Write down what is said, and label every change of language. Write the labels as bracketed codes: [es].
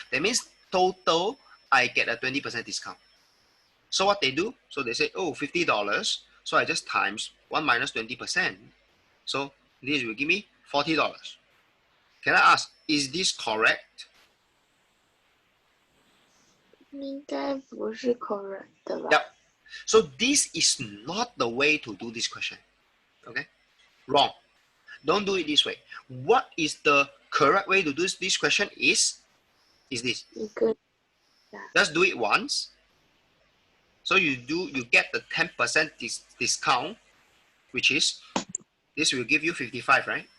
[en] That means total I get a 20% discount. So what they do, so they say, oh, $50. So I just times 1 minus 20%. So this will give me $40. Can I ask, is this correct? [zh] 应该不是 correct 的吧？ [en] Yep. So this is not the way to do this question. Okay? Wrong. Don't do it this way. What is the correct way to do this question is this. [zh] 一个 [en] Just do it once. So you get the 10% discount, which is, this will give you 55, right?